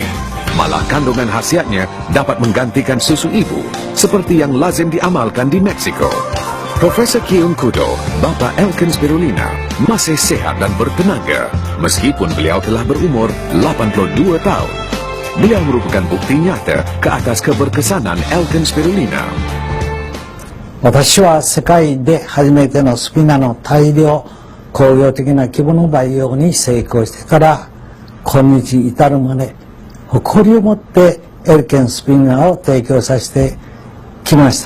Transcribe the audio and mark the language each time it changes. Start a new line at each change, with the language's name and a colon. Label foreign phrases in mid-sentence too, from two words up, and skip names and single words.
Malay: Malah kandungan khasiatnya dapat menggantikan susu ibu, seperti yang lazim diamalkan di Meksiko. Profesor Kiun Kudo, bapa Alken Spirulina, masih sehat dan bertenaga, meskipun beliau telah berumur 82 tahun. Beliau merupakan bukti nyata ke atas keberkesanan Alken Spirulina.
Japanese: 私は世界で初めてのスピナの大量工業的な規模の培養に成功してから今日至るまで誇りを持ってエルケンスピナを提供させてきました。